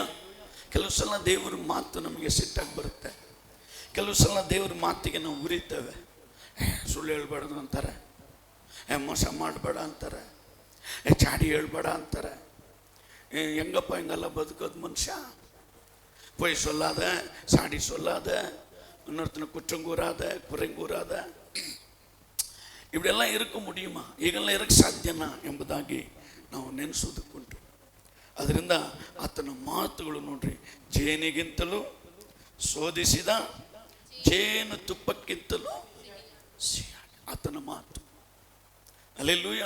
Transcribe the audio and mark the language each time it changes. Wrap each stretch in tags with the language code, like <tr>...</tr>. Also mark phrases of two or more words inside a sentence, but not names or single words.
<kn>ಕೆಲವು ಸಲ ದೇವರ ಮಾತು ನಮಗೆ ಸಿಟ್ಟಾಗಿ ಬರುತ್ತೆ. ಕೆಲವು ಸಲ ದೇವ್ರ ಮಾತಿಗೆ ನಾವು ಉರಿತೇವೆ. ಸುಳ್ಳು ಹೇಳ್ಬಾರ್ದು ಅಂತಾರೆ, ಮೋಸ ಮಾಡಬೇಡ ಅಂತಾರೆ, ಚಾಡಿ ಹೇಳ್ಬೇಡ ಅಂತಾರೆ. ಹೆಂಗಪ್ಪ ಹಿಂಗೆಲ್ಲ ಬದುಕೋದು ಮನುಷ್ಯ?</kn> <ta>பொய் சொல்லாத, சாடி சொல்லாத, இன்னொருத்தனை குற்றம் கூறாத, குறைங்கூறாத. இப்படியெல்லாம் இருக்க முடியுமா?</ta> <kn>ಈಗೆಲ್ಲ ಇರಕ್ಕೆ ಸಾಧ್ಯನಾ ಎಂಬುದಾಗಿ ನಾವು ನೆನೆಸೋದಕ್ಕುಂಟು. ಅದರಿಂದ ಆತನ ಮಾತುಗಳು ನೋಡ್ರಿ, ಜೇನಿಗಿಂತಲೂ ಶೋಧಿಸಿದ ಜೇನು ತುಪ್ಪಕ್ಕಿಂತಲೂ ಸಿಹಿಯಾಗಿ ಆತನ ಮಾತು. ಹಲ್ಲೆಲೂಯಾ.</kn>